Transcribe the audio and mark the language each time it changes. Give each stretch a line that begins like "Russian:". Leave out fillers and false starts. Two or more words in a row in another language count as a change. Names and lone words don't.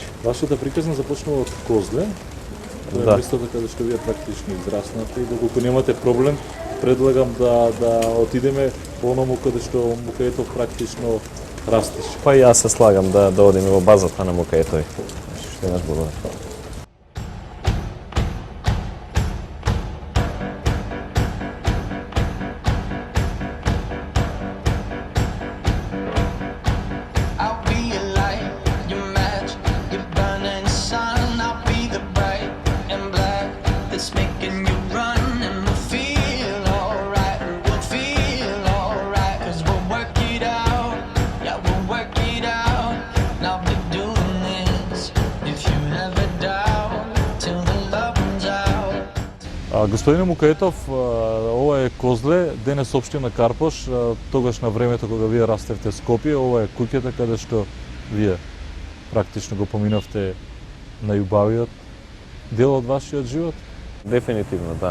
Macedonian: Вашата приказна започнува од Козле. Тоа е Да. местото каде што вие практично израснате и доколку немате проблем, предлагам да отидеме по оному каде што Мукаитов практично растеше. Па јас се слагам да одиме во базата на Мукаитови. Што еднаш благодарам.
English: I'll be your light, your match, your burning sun. I'll be the bright and black that's making you run, and we'll feel alright. We'll feel alright, 'cause we'll work it out. Yeah, we'll work it out. And I'll be doing this if you ever doubt till the love runs out.
Macedonian: Господине Мукаитов, ова е Козле, денес општина Карпош, тогаш на времето кога вие растевте Скопје, ова е куќата каде што вие практично го поминавте најубавиот дел од вашиот живот. Дефинитивно, да.